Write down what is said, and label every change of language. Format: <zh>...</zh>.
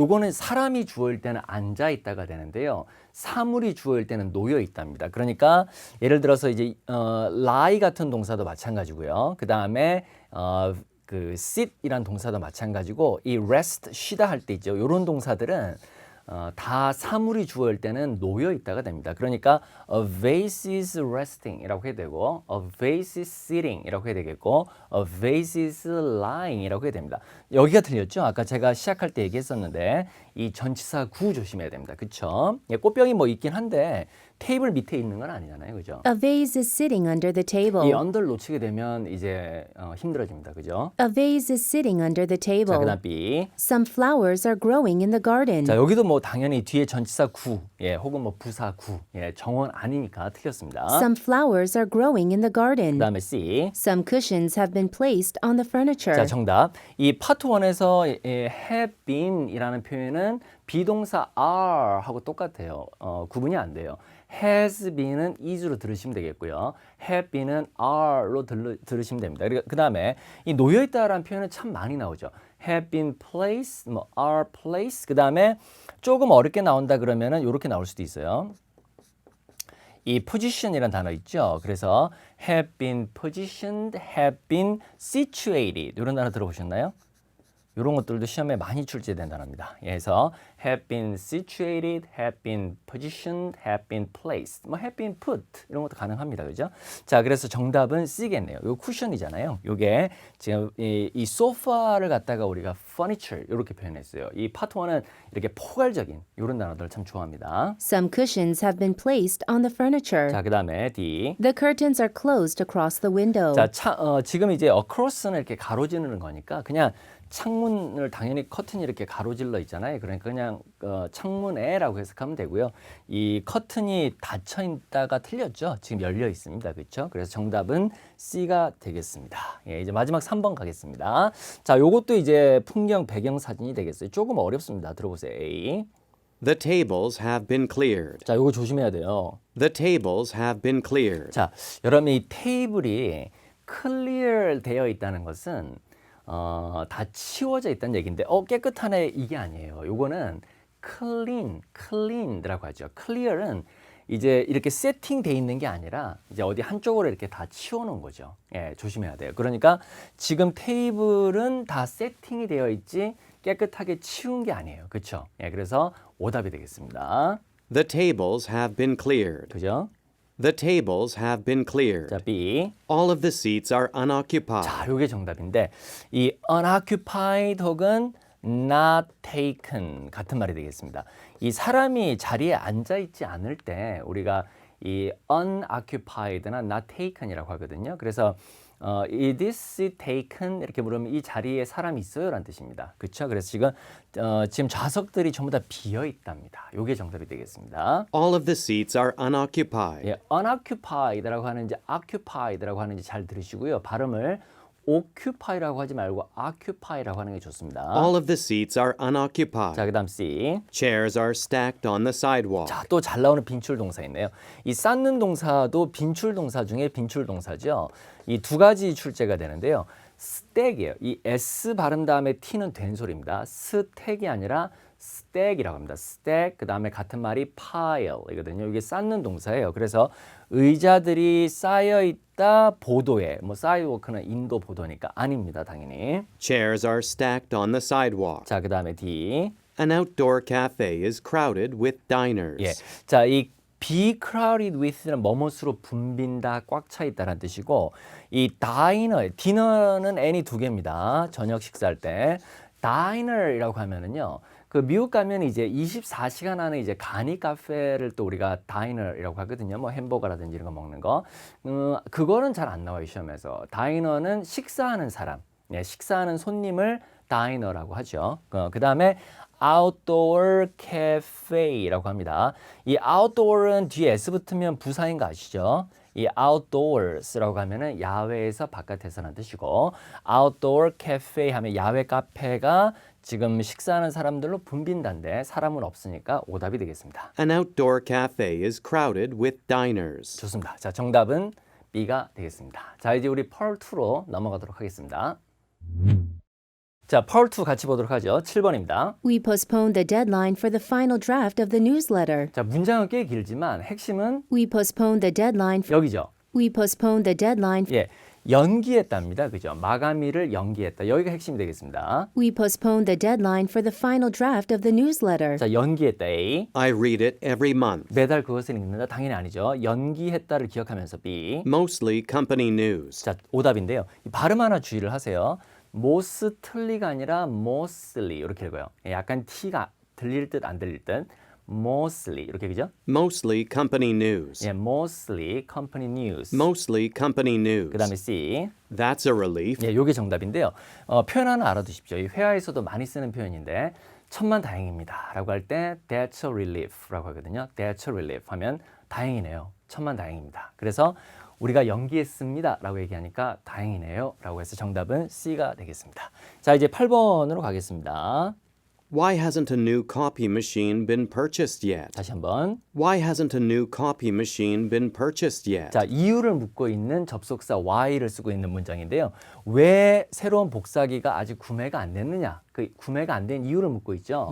<ko>요거는 사람이 주어일 때는 앉아 있다가 되는데요. 사물이 주어일 때는 놓여 있답니다. 그러니까 예를 들어서 이제 lie 같은 동사도 마찬가지고요. 그 다음에 그 sit이란 동사도 마찬가지고 이 rest 쉬다 할 때 있죠. 요런 동사들은 다 사물이 주어일 때는 놓여 있다가 됩니다. 그러니까</ko> <en>a vase is resting</en> <ko>이라고 해야 되고</ko> <en>a vase is sitting</en> <ko>이라고 해야 되겠고</ko> <en>a vase is lying</en> <ko>이라고 해야 됩니다. 여기가 틀렸죠? 아까 제가 시작할 때 얘기했었는데 이 전치사 구 조심해야 됩니다. 그쵸? 예, 꽃병이 뭐 있긴 한데 테이블 밑에 있는 건 아니잖아요. 그죠?</ko> <en>A vase is sitting under the table.</en> <ko>이 under를 놓치게 되면 이제 힘들어집니다. 그죠?</ko> <en>A vase is sitting under the</en> <ko>자,</ko> <en>table.</en> <ko>그다음 B.</ko> <en>Some flowers are growing in the garden.</en> <ko>자, 여기도 뭐 당연히 뒤에 전치사 구, 예, 혹은 뭐 부사 구, 예, 정원 아니니까 틀렸습니다.</ko> <en>Some flowers are growing in the garden.</en> <ko>그다음에 C.</ko> <en>Some cushions have been placed on the furniture.</en> <ko>자, 정답. 이 파트 1에서 have been이라는 표현은 비동사 are 하고 똑같아요. 구분이 안 돼요.</ko> <en>has been</en> <ko>은 is로 들으시면 되겠고요.</ko> <en>have been</en> <ko>은 are로 들으시면 됩니다. 그 다음에 이 놓여있다라는 표현은 참 많이 나오죠.</ko> <en>have been placed,</en> <ko>뭐</ko> <en>are placed.</en> <ko>그 다음에 조금 어렵게 나온다 그러면은 이렇게 나올 수도 있어요. 이 position이라는 단어 있죠. 그래서</ko> <en>have been positioned, have been situated</en> <ko>이런 단어 들어보셨나요? 이런 것들도 시험에 많이 출제된 단어입니다. 그래서</ko> <en>have been situated, have been positioned, have been placed, 뭐 have been put</en> <ko>이런 것도 가능합니다. 그죠? 자, 그래서 정답은 C겠네요. 이거 쿠션이잖아요. 이게 지금 이 소파를 갖다가 우리가 furniture 이렇게 표현했어요. 이 파트 1은 이렇게 포괄적인 이런 단어들을 참 좋아합니다.</ko> <en>Some cushions have been placed on the furniture.</en> <ko>자, 그다음에 D.</ko> <en>The curtains are closed across the window.</en> <ko>자, 지금 이제 across는 이렇게 가로지르는 거니까 그냥 창문을 당연히 커튼이 이렇게 가로질러 있잖아요. 그러니까 그냥 창문에라고 해석하면 되고요. 이 커튼이 닫혀 있다가 틀렸죠. 지금 열려 있습니다. 그렇죠? 그래서 정답은 C가 되겠습니다. 예, 이제 마지막 3번 가겠습니다. 자, 요것도 이제 풍경 배경 사진이 되겠어요. 조금 어렵습니다. 들어보세요. A.</ko> <en>The tables have been cleared.</en> <ko>자, 요거 조심해야 돼요.</ko> <en>The tables have been cleared.</en> <ko>자, 여러분 이 테이블이 클리어 되어 있다는 것은 다 치워져 있다는 얘기인데 깨끗하네 이게 아니에요. 요거는 clean이라고 하죠. clear은 이제 이렇게 세팅돼 있는 게 아니라 이제 어디 한쪽으로 이렇게 다 치워놓은 거죠. 예, 조심해야 돼요. 그러니까 지금 테이블은 다 세팅이 되어 있지 깨끗하게 치운 게 아니에요. 그렇죠? 예, 그래서 오답이 되겠습니다.</ko> <en>The tables have been cleared.</en> <ko>그죠?</ko> <en>The tables have been cleared.</en> <ko>자, B.</ko> <en>All of the seats are unoccupied.</en> <ko>자, 요게 정답인데 이 unoccupied 혹은</ko> <en>not taken</en> <ko>같은 말이 되겠습니다. 이 사람이 자리에 앉아 있지 않을 때 우리가 이 unoccupied나</ko> <en>not taken</en> <ko>이라고 하거든요. 그래서</ko> <en>is this taken</en> <ko>이렇게 물으면 이 자리에 사람이 있어요라는 뜻입니다. 그렇죠? 그래서 지금 좌석들이 전부 다 비어 있답니다. 요게 정답이 되겠습니다.</ko> <en>All of the seats are unoccupied.</en> <ko>예, unoccupied라고 하는지 occupied라고 하는지 잘 들으시고요. 발음을 occupy라고 하지 말고 occupy라고 하는 게 좋습니다.</ko> <en>All of the seats are unoccupied.</en> <ko>자, 그다음 C.</ko> <en>Chairs are stacked on the sidewalk.</en> <ko>자, 또 잘 나오는 빈출 동사 있네요. 이 쌓는 동사도 빈출 동사 중에 빈출 동사죠. 이 두 가지 출제가 되는데요. stack이에요. 이 S 발음 다음에 T는 된소리입니다. stack이 아니라 stack이라고 합니다. stack 그다음에 같은 말이 pile이거든요. 이게 쌓는 동사예요. 그래서 의자들이 쌓여 있다 보도에 뭐 사이드워크는 인도 보도니까 아닙니다. 당연히.</ko> <en>Chairs are stacked on the sidewalk.</en> <ko>자, 그다음에 D.</ko> <en>An outdoor cafe is crowded with diners.</en> <ko>예. 자, 이</ko> <en>be crowded with</en> <ko>는 뭐뭇으로 붐빈다, 꽉 차 있다라는 뜻이고 이 diner, 디너는 n이 두 개입니다. 저녁 식사할 때. diner이라고 하면은요. 그 미국 가면 이제 24시간 안에 이제 간이 카페를 또 우리가 다이너라고 하거든요. 뭐 햄버거라든지 이런 거 먹는 거. 그거는 잘 안 나와요, 시험에서. 다이너는 식사하는 사람, 예, 식사하는 손님을 다이너라고 하죠. 그다음에 outdoor cafe라고 합니다. 이 outdoor은 뒤에 s 붙으면 부사인 거 아시죠? 이 outdoors라고 하면은 야외에서 바깥에서라는 뜻이고 outdoor cafe 하면 야외 카페가 지금 식사하는 사람들로 붐빈다인데 사람은 없으니까 오답이 되겠습니다.</ko> <en>An outdoor cafe is crowded with diners.</en> <ko>좋습니다. 자, 정답은 B가 되겠습니다. 자, 이제 우리 펄 2로 넘어가도록 하겠습니다. 자, 펄 2 같이 보도록 하죠. 7번입니다.</ko> <en>We postponed the deadline for the final draft of the newsletter.</en> <ko>자, 문장은 꽤 길지만 핵심은</ko> <en>We postponed the deadline.</en> <ko>여기죠.</ko> <en>We postponed the deadline.</en> <ko>예, 연기했답니다. 그죠? 마감일을 연기했다. 여기가 핵심이 되겠습니다.</ko> <en>We postponed the deadline for the final draft of the newsletter.</en> <ko>자, 연기했다. A.</ko> <en>I read it every month.</en> <ko>매달 그것을 읽는다. 당연히 아니죠. 연기했다를 기억하면서 B.</ko> <en>Mostly company news.</en> <ko>자, 오답인데요. 이 발음 하나 주의를 하세요. mostly가 아니라 mostly 이렇게 읽어요. 예, 약간 T가 들릴 듯 안 들릴 듯. mostly 이렇게 그죠?</ko> <en>Mostly company news. 예, mostly company news. Mostly company news.</en> <ko>그다음에 C.</ko> <en>That's a relief.</en> <ko>예, 요게 정답인데요. 표현 하나 알아두십시오. 이 회화에서도 많이 쓰는 표현인데 천만 다행입니다라고 할 때</ko> <en>that's a relief</en> <ko>라고 하거든요.</ko> <en>that's a relief</en> <ko>하면 다행이네요. 천만 다행입니다. 그래서 우리가 연기했습니다라고 얘기하니까 다행이네요 라고 해서 정답은 C가 되겠습니다. 자, 이제 8번으로 가겠습니다.</ko> <en>Why hasn't a new copy machine been purchased yet?</en> <ko>다시 한번.</ko> <en>Why hasn't a new copy machine been purchased yet?</en> <ko>자, 이유를 묻고 있는 접속사 why를 쓰고 있는 문장인데요. 왜 새로운 복사기가 아직 구매가 안 됐느냐? 그 구매가 안 된 이유를 묻고 있죠.</ko>